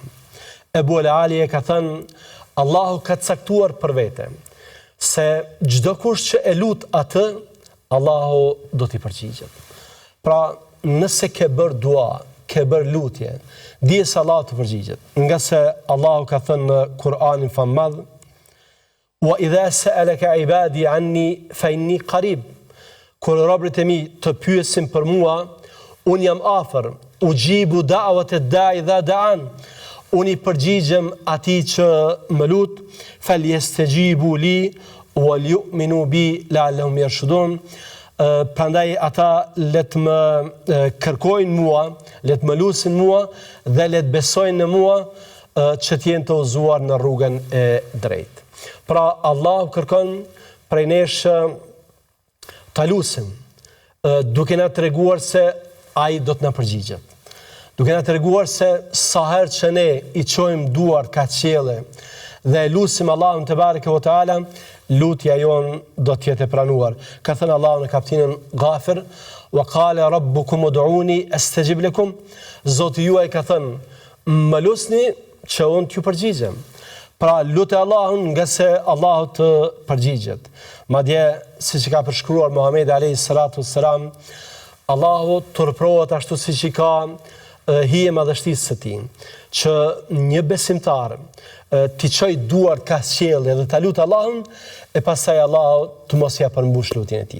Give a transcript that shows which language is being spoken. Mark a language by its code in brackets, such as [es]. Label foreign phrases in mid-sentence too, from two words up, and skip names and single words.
[sq] Ebu El Aliye ka thënë: Allahu ka caktuar për vete se çdo kush që e lut atë, Allahu do t'i përgjigjet. Pra, nëse ke bërë dua, ke bërë lutje, dije se Allahu të përgjigjet. Nga se Allahu ka thënë në Kur'anin famall: [ar] "وإذا سألك عبادي عني فإني قريب." [sq] Kur robërit e mi të pyesin për mua, unë jam afër. [ar] أجيب دعوة الداع إذا دعان. [sq] Unë i përgjigjem atij që më lut, [ar] فليستجيبوا لي وليؤمنوا بي لعلهم يرشدون. [sq] prandaj ata let më kërkojnë mua, let më lusin mua dhe let besojnë në mua që t'jenë të udhëzuar në rrugën e drejtë. Pra Allahu kërkon prej nesh ta lusim, duke na treguar se ai do të na përgjigjet. Duke na treguar se sa herë që ne i çojmë duart ka qielli dhe lusim Allahun [ar] تبارك وتعالى, [sq] lutja jon do të jetë e pranuar. Ka thënë Allahu në kapitullin Ghafir, [ar] وقال ربكم ادعوني أستجب لكم. [sq] Zoti juaj ka thënë, më lusni që unë t'ju përgjigjem. Pra lutë Allahun nga se Allahu të përgjigjet. Madje siç ka përshkruar Muhamedi [ar] عليه الصلاة والسلام, [sq] Allahu turprohet ashtu siç i ka hije madhështisë së tij, që një besimtar t'i çoj duart ka qielli dhe ta lutë Allahun e pastaj Allahu të mos ja përmbush lutjen e tij.